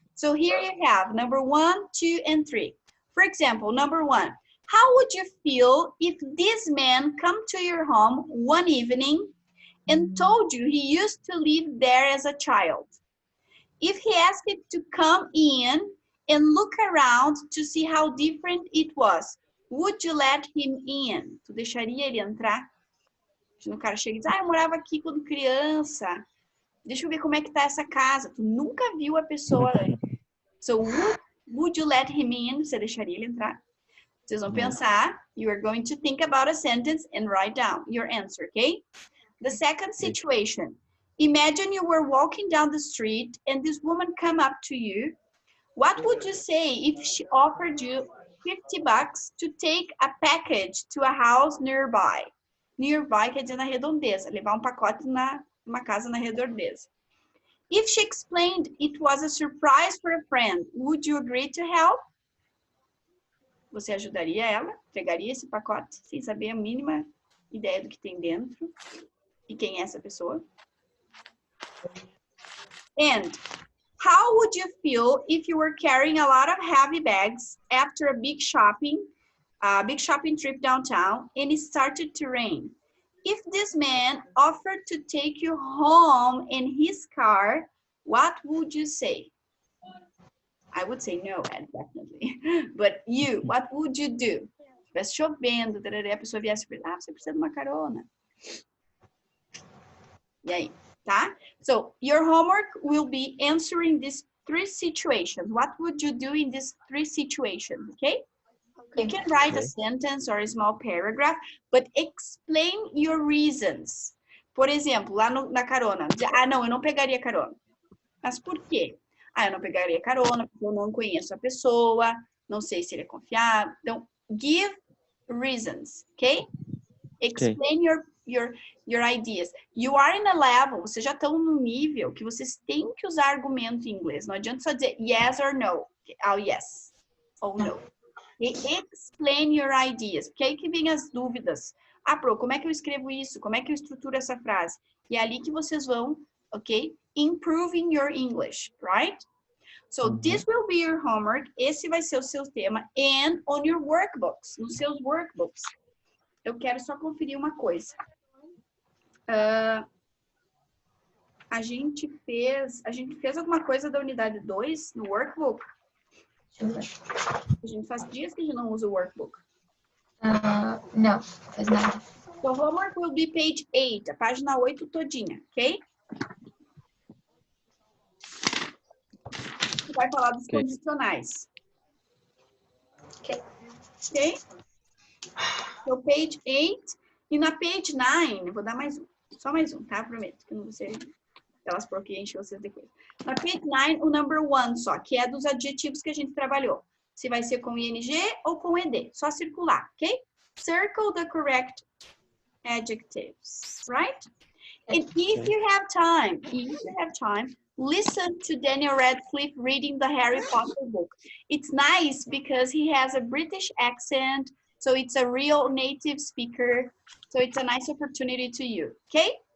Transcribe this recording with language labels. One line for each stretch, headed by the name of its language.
English: So here you have number 1, 2, and 3. For example, number 1, how would you feel if this man come to your home one evening and told you he used to live there as a child? If he asked you to come in and look around to see how different it was, would you let him in?
Portuguese: Tu deixaria ele entrar? O cara chega e diz, eu morava aqui quando criança. Deixa eu ver como é que tá essa casa. Tu nunca viu a pessoa antes.
English: So, would you let him in?
Portuguese: Você deixaria ele entrar? Vocês vão pensar.
English: You are going to think about a sentence and write down your answer, okay? The second situation. Imagine you were walking down the street and this woman come up to you. What would you say if she offered you $50 to take a package to a house nearby?
Portuguese: Nearby quer dizer na redondeza, levar pacote numa casa na redondeza.
English: If she explained it was a surprise for a friend, would you agree to help?
Portuguese: Você ajudaria ela? Entregaria esse pacote sem saber a mínima ideia do que tem dentro e quem é essa pessoa?
English: And how would you feel if you were carrying a lot of heavy bags after a big shopping trip downtown and it started to rain? If this man offered to take you home in his car, what would you say? I would say no, Ed, definitely. But you, what would you do?
Portuguese: Se estivesse chovendo, a pessoa viesse e você precisa de uma carona. E aí, tá?
English: So, your homework will be answering these 3 situations. What would you do in these 3 situations, okay? You can write a sentence or a small paragraph, but explain your reasons.
Portuguese: Por exemplo, lá na carona, não, eu não pegaria carona. Mas por quê? Eu não pegaria carona porque eu não conheço a pessoa, não sei se ele é confiável.
English: Então, give reasons, okay? Explain your ideas. You are in a level,
Portuguese: vocês já estão no nível que vocês têm que usar argumento em inglês. Não adianta só dizer
English: yes or no.
Portuguese: Yes ou no.
English: Explain your ideas,
Portuguese: porque aí que vem as dúvidas. Pro, como é que eu escrevo isso? Como é que eu estruturo essa frase? E é ali que vocês vão, ok?
English: Improving your English, right? So this will be your homework.
Portuguese: Esse vai ser o seu tema.
English: And on your workbooks,
Portuguese: nos seus workbooks. Eu quero só conferir uma coisa. A gente fez alguma coisa da unidade 2 no workbook? A gente faz dias que a gente não usa o workbook. Não, faz nada.
English: So homework will be page 8,
Portuguese: a página 8 todinha,
English: ok?
Portuguese: Você vai falar dos condicionais. Ok.
English: Ok? So page 8.
Portuguese: E na page 9, eu vou dar mais um. Só mais um, tá? Prometo que não vou ser elas porque enche vocês depois. Na page 9, o number 1 só, que é dos adjetivos que a gente trabalhou. Se vai ser com ing ou com ed. Só circular, ok?
English: Circle the correct adjectives, right? And if you have time, listen to Daniel Radcliffe reading the Harry Potter book. It's nice because he has a British accent, so it's a real native speaker. So it's a nice opportunity to you, okay?